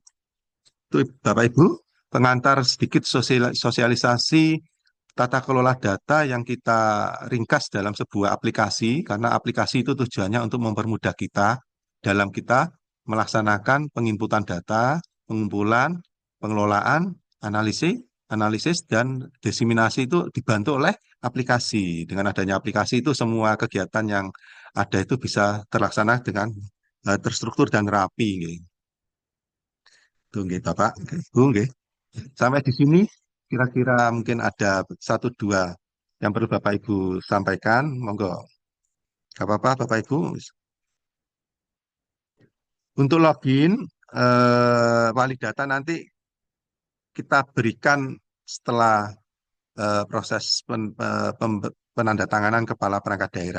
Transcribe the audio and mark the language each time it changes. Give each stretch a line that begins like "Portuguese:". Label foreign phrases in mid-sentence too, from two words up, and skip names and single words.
Indonesian: Itu Bapak Ibu, pengantar sedikit sosialisasi tata kelola data yang kita ringkas dalam sebuah aplikasi, karena aplikasi itu tujuannya untuk mempermudah kita dalam kita melaksanakan penginputan data, pengumpulan, pengelolaan, analisis, dan diseminasi itu dibantu oleh aplikasi. Dengan adanya aplikasi itu semua kegiatan yang ada itu bisa terlaksana dengan terstruktur dan rapi. Nggih. Tuh, nggih, Bapak. Bu, nggih. Sampai di sini kira-kira mungkin ada satu dua yang perlu Bapak Ibu sampaikan. Monggo. Gak apa-apa Bapak Ibu. Untuk login wali data nanti kita berikan setelah proses penandatanganan kepala perangkat daerah.